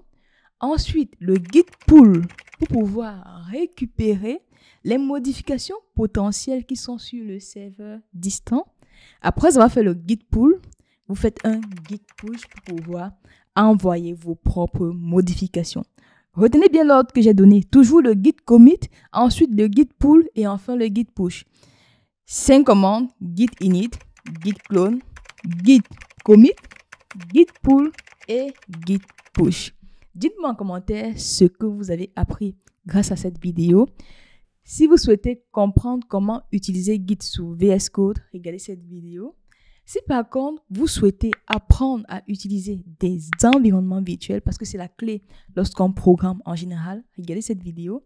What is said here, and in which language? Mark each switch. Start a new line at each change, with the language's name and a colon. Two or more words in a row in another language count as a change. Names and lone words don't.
French: Ensuite, le Git pull pour pouvoir récupérer les modifications potentielles qui sont sur le serveur distant. Après avoir fait le Git pull, vous faites un Git push pour pouvoir envoyer vos propres modifications. Retenez bien l'ordre que j'ai donné. Toujours le Git commit, ensuite le Git pull et enfin le Git push. 5 commandes, Git init, Git clone, Git commit, Git pull et Git push. Dites-moi en commentaire ce que vous avez appris grâce à cette vidéo. Si vous souhaitez comprendre comment utiliser Git sous VS Code, regardez cette vidéo. Si par contre, vous souhaitez apprendre à utiliser des environnements virtuels, parce que c'est la clé lorsqu'on programme en général, regardez cette vidéo.